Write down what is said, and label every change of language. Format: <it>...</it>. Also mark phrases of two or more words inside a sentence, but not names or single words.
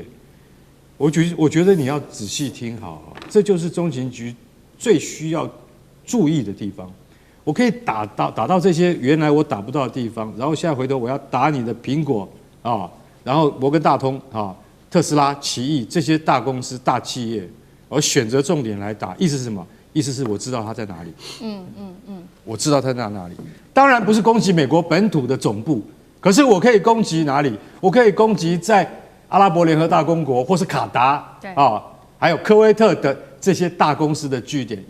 <zh>我覺得你要仔細聽好，這就是中情局最需要注意的地方。我可以打到這些原來我打不到的地方，然後現在回頭我要打你的蘋果啊，然後摩根大通啊， 特斯拉、奇異這些大公司、大企業，而選擇重點來打，意思是什麼？意思是我知道它在哪裡。我知道它在哪裡。當然不是攻擊美國本土的總部，可是我可以攻擊哪裡？我可以攻擊在阿拉伯联合大公國或是卡達啊，還有科威特的这些大公司的據點。</zh>